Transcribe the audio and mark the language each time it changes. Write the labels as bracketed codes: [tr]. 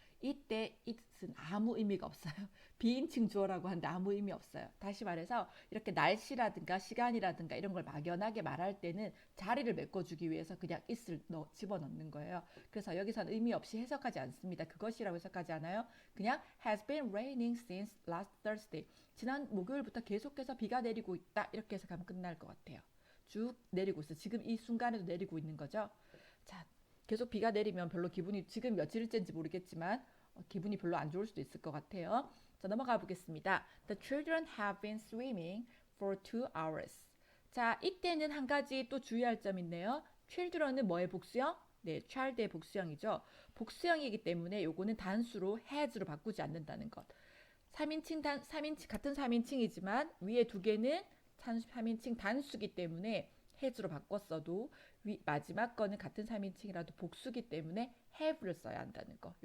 [ko] 이때 it은 아무 의미가 없어요. 비인칭 주어라고 하는데 아무 의미 없어요. 다시 말해서 이렇게 날씨라든가 시간이라든가 이런 걸 막연하게 말할 때는 자리를 메꿔주기 위해서 그냥 it을 집어넣는 거예요. 그래서 여기서는 의미 없이 해석하지 않습니다. 그것이라고 해석하지 않아요. [en] 그냥 has been raining since last Thursday. [ko] 지난 목요일부터 계속해서 비가 내리고 있다. 이렇게 해석하면 끝날 것 같아요. 쭉 내리고 있어. 지금 이 순간에도 내리고 있는 거죠. 자, 계속 비가 내리면 별로 기분이 지금 며칠째인지 모르겠지만 기분이 별로 안 좋을 수도 있을 것 같아요. 자, 넘어가 보겠습니다. [en] The children have been swimming for 2 hours. [ko] 자, 이때는 한 가지 또 주의할 점이 있네요. children은 뭐의 복수형? 네, child의 복수형이죠. 복수형이기 때문에 요거는 단수로 has로 바꾸지 않는다는 것. 3인칭 같은 3인칭이지만 위에 두 개는 3인칭 단수기 때문에 have로 바꿨어도 마지막 거는 같은 3인칭이라도 복수기 때문에 have를 써야 한다는 거.